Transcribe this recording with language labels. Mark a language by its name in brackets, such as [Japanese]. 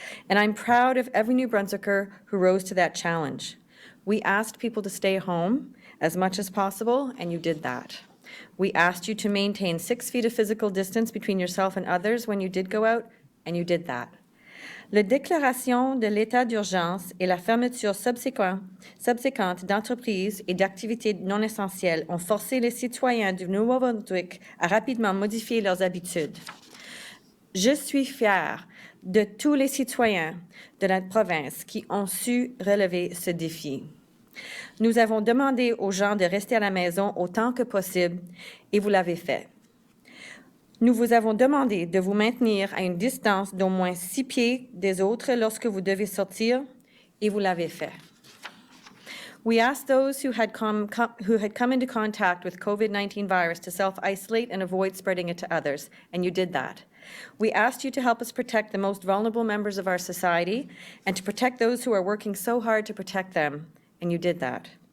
[English] And I'm proud of every New Brunswicker who rose to that challenge. We asked people to stay home as much as possible, and you did that. We asked you to maintain 6 feet of physical distance between yourself and others when you did go out, and you did that. [French] La déclaration de l'état d'urgence et la fermeture subséquente d'entreprises et d'activités non essentielles ont forcé les citoyens du Nouveau-Brunswick à rapidement modifier leurs habitudes. Je suis fière de tous les citoyens de la province qui ont su relever ce défi. Nous avons demandé aux gens de rester à la maison autant que possible et vous l'avez fait. Nous vous avons demandé de vous maintenir à une distance d'au moins 6 pieds des autres lorsque vous devez sortir, et vous l'avez fait. [English] We asked those who had come into contact with COVID-19 virus to self-isolate and avoid spreading it to others, and you did that. We asked you to help us protect the most vulnerable members of our society and to protect those who are working so hard to protect them, and you did that.